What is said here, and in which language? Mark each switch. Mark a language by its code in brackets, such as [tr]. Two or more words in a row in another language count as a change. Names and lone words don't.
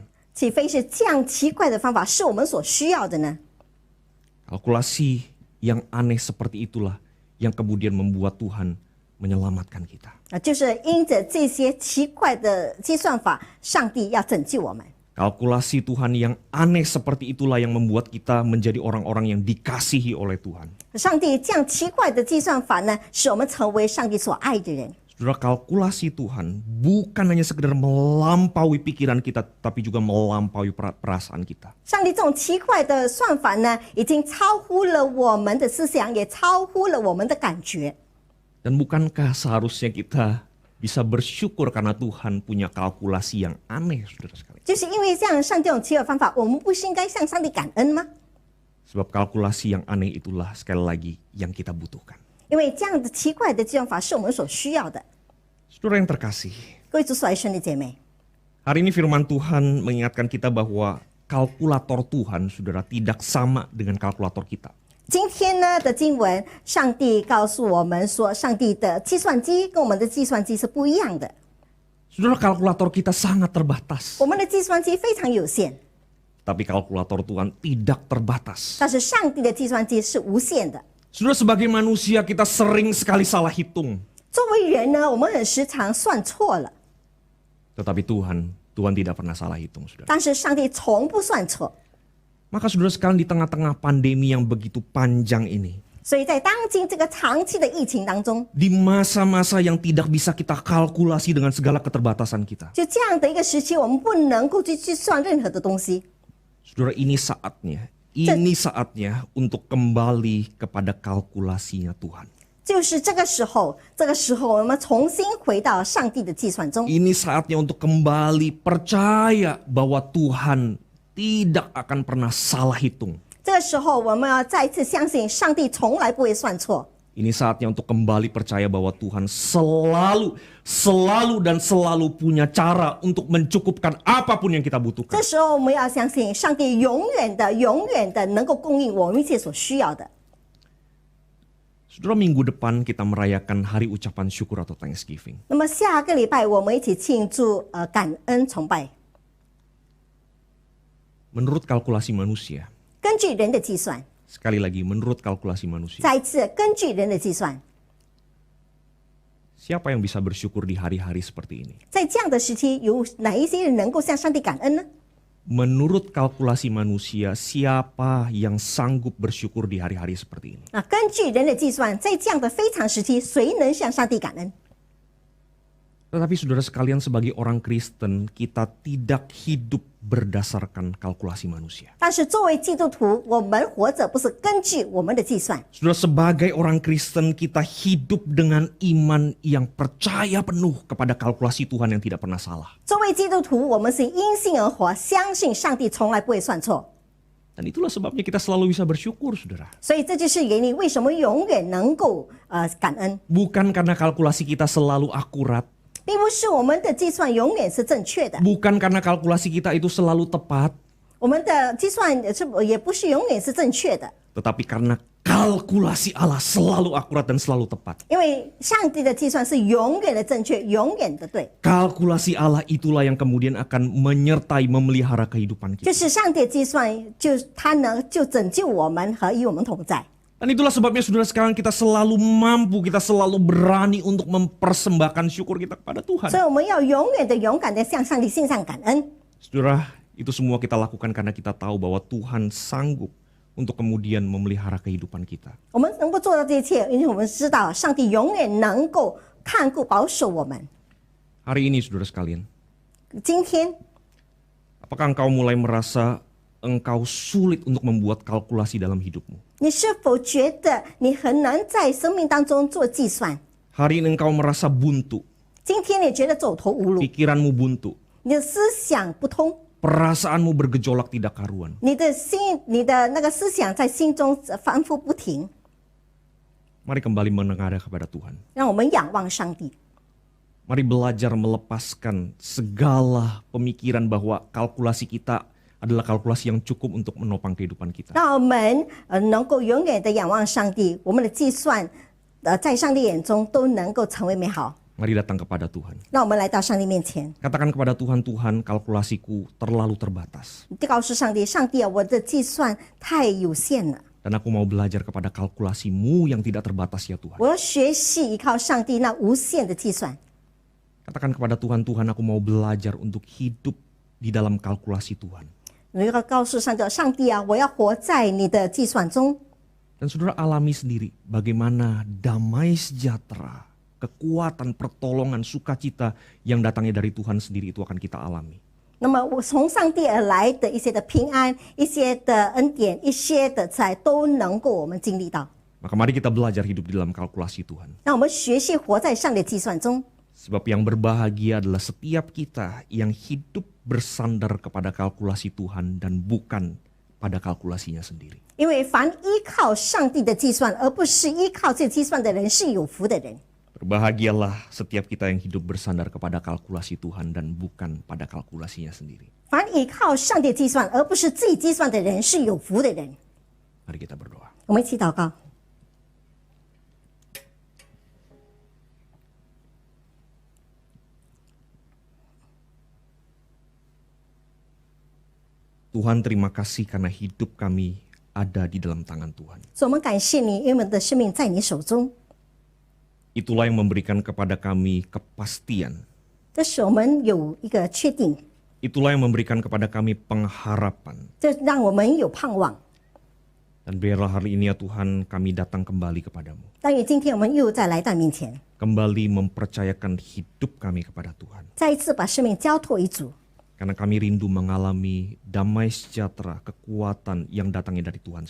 [zh] 岂非是这样奇怪的方法是我们所需要的呢？ [id] Kalkulasi yang aneh seperti itulah yang kemudian membuat Tuhan menyelamatkan kita. [zh] 就是因着这些奇怪的计算法，上帝要拯救我们。 [id] Kalkulasi Tuhan yang aneh seperti itulah yang membuat kita menjadi orang-orang yang dikasihi oleh Tuhan. [zh] 上帝这样奇怪的计算法呢，使我们成为上帝所爱的人。 [id] Saudara, kalkulasi Tuhan bukan hanya sekedar melampaui pikiran kita, tapi juga melampaui perasaan kita. [zh] 上帝这种奇怪的算法呢，已经超乎了我们的思想，也超乎了我们的感觉。 [id] Dan bukankah seharusnya kita bisa bersyukur karena Tuhan punya kalkulasi yang aneh, saudara sekalian? [zh] 就是因为这样上帝这种奇怪方法，我们不是应该向上帝感恩吗？ [id] Sebab kalkulasi yang aneh itulah sekali lagi yang kita butuhkan. [zh] 因为这样的奇怪的计算法是我们所需要的。 [id] Saudara yang terkasih, [zh] 各位主所爱兄弟姐妹， [id] Hari ini firman Tuhan mengingatkan kita bahwa kalkulator Tuhan, saudara, tidak sama dengan kalkulator kita. [zh] 今天呢的经文，上帝告诉我们说，上帝的计算机跟我们的计算机是不一样的。 [id] Saudara, kalkulator kita sangat terbatas. [zh] 我们的计算机非常有限， [id] Tapi kalkulator Tuhan tidak terbatas. [zh] 但是上帝的计算机是无限的。 [id] Saudara, sebagai manusia kita sering sekali salah hitung. [zh] 作为人呢，我们很时常算错了， [id] Tetapi Tuhan tidak pernah salah hitung, saudara. [zh] 但是上帝从不算错。 [id] Maka saudara sekalian, di tengah-tengah pandemi yang begitu panjang ini, [zh] 所以在当今这个长期的疫情当中， [id] di masa-masa yang tidak bisa kita kalkulasi dengan segala keterbatasan kita, [zh] 就这样的一个时期，我们不能够去计算任何的东西。 [id] saudara, ini saatnya untuk kembali kepada kalkulasinya Tuhan. [zh] 就是这个时候，我们重新回到上帝的计算中。 [id] Ini saatnya untuk kembali percaya bahwa Tuhan tidak akan pernah salah hitung. [zh] 这个时候，我们要再一次相信，上帝从来不会算错。 [id] Ini saatnya untuk kembali percaya bahwa Tuhan selalu punya cara untuk mencukupkan apapun yang kita butuhkan. [zh] 这时候，我们要相信，上帝永远的能够供应我们一切所需要的。 [id] Saudara, minggu depan kita merayakan hari ucapan syukur atau Thanksgiving. [zh] 那么下个礼拜，我们一起庆祝感恩崇拜。 [id] Menurut kalkulasi manusia, [zh] 根据人的计算， [id] sekali lagi menurut kalkulasi manusia, [zh] 再一次根据人的计算， [id] siapa yang bisa bersyukur di hari-hari seperti ini? [zh] 在这样的时期，有哪一些人能够向上帝感恩呢？ [id] Menurut kalkulasi manusia, siapa yang sanggup bersyukur di hari-hari seperti ini? [zh] 啊，根据人的计算，在这样的非常时期，谁能向上帝感恩？ [id] Tetapi saudara sekalian, sebagai orang Kristen, kita tidak hidup berdasarkan kalkulasi manusia. [zh] 但是作为基督徒，我们活着不是根据我们的计算。 [id] Saudara, sebagai orang Kristen, kita hidup dengan iman yang percaya penuh kepada kalkulasi Tuhan yang tidak pernah salah. [zh] 作为基督徒，我们是因信而活，相信上帝从来不会算错。 [id] Dan itulah sebabnya kita selalu bisa bersyukur, saudara. [zh] 所以这就是原因，为什么永远能够感恩， [id] Bukan karena kalkulasi kita selalu akurat. [zh] 并不是我们的计算永远是正确的， [id] Bukan karena kalkulasi kita itu selalu tepat. [zh] 我们的计算也不是永远是正确的， [id] Tetapi karena kalkulasi Allah selalu akurat dan selalu tepat. [zh] 因为上帝的计算是永远的正确，永远的对。 [id] Kalkulasi Allah itulah yang kemudian akan menyertai, memelihara kehidupan [zh] 就 [id] kita. [zh] 是上帝的计算，他能就拯救我们和与我们同在。 [id] Dan itulah sebabnya saudara sekarang kita selalu mampu, kita selalu berani untuk mempersembahkan syukur kita kepada Tuhan. [zh] 所以我们要永远的勇敢的向上帝献上感恩。 [id] Saudara, itu semua kita lakukan karena kita tahu bahwa Tuhan sanggup untuk kemudian memelihara kehidupan kita. [zh] 我们能够做到这一切，因为我们知道上帝永远能够看顾保守我们。 [id] Hari ini saudara sekalian, [zh] 今天， [id] apakah engkau mulai merasa engkau sulit untuk membuat kalkulasi dalam hidupmu? [zh] 你是否觉得你很难在生命当中做计算？ [id] Hari ini engkau merasa buntu, [zh] 今天你觉得走投无路， [id] pikiranmu buntu, [zh] 你的思想不通， [id] perasaanmu bergejolak tidak karuan. [zh] 你的那个思想在心中反复不停。 [id] Mari kembali menengadah kepada Tuhan. [zh] 让我们仰望上帝， [id] Mari belajar melepaskan segala pemikiran bahwa kalkulasi kita adalah kalkulasi yang cukup untuk menopang kehidupan kita. [zh] 让我们能够永远的仰望上帝，我们的计算在上帝眼中都能够成为美好。 [id] Mari datang kepada Tuhan. [zh] 让我们来到上帝面前， [id] Katakan kepada Tuhan, Tuhan, kalkulasiku terlalu terbatas. [zh] 告诉上帝，上帝啊，我的计算太有限了， [id] Dan aku mau belajar kepada kalkulasimu yang tidak terbatas ya Tuhan. [zh] 我要学习依靠上帝那无限的计算。 [id] Katakan kepada Tuhan, Tuhan, aku mau belajar untuk hidup di dalam kalkulasi Tuhan. [zh] 你要告诉上帝，上帝啊，我要活在你的计算中。 [id] Dan saudara alami sendiri bagaimana damai sejahtera, kekuatan, pertolongan, sukacita yang datangnya dari Tuhan sendiri itu akan kita alami. [zh] 那么我从上帝而来的一些的平安、一些的恩典、一些的慈爱，都能够我们经历到。 [id] Maka mari kita belajar hidup di dalam kalkulasi Tuhan. [zh] 让我们学习活在上帝的计算中。 [id] Sebab yang berbahagia adalah setiap kita yang hidup bersandar kepada kalkulasi Tuhan dan bukan pada kalkulasinya sendiri. [zh] 因为凡依靠上帝的计算，而不是依靠这计算的人，是有福的人。 [id] Berbahagialah setiap kita yang hidup bersandar kepada kalkulasi Tuhan dan bukan pada kalkulasinya sendiri. [zh] 凡依靠上帝计算而不是自己计算的人是有福的人。 [id] Mari kita berdoa. [zh] 我们一起祷告。 [id] Tuhan, terima kasih karena hidup kami ada di dalam tangan Tuhan. [zh] 所以我们感谢你，因为我们的生命在你手中。 [id] Itulah yang memberikan kepada kami kepastian. [zh] 这使我们有一个确定， [id] Itulah yang memberikan kepada kami pengharapan. [zh] 这让我们有盼望。 [id] Dan biarlah hari ini ya Tuhan kami datang kembali kepadamu. [zh] 但愿今天我们又再来到面前， [id] Kembali mempercayakan hidup kami kepada Tuhan. [zh] 再一次把生命交托于主， [id] Karena kami rindu mengalami damai sejahtera, kekuatan yang datangnya dari Tuhan